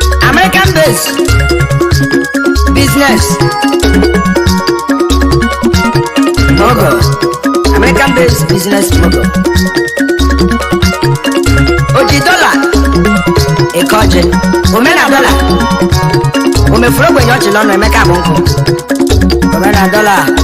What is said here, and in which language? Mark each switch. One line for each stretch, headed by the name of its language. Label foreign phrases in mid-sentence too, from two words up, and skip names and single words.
English: American based business.
Igbo: Ogo.
English: American based business model.
Igbo: O ji dọla eke ọjị. O mee na dọla. O mefuru ogbenye ọchị n'ọnụ, Emeka bụ nkụ. O mee na dọla.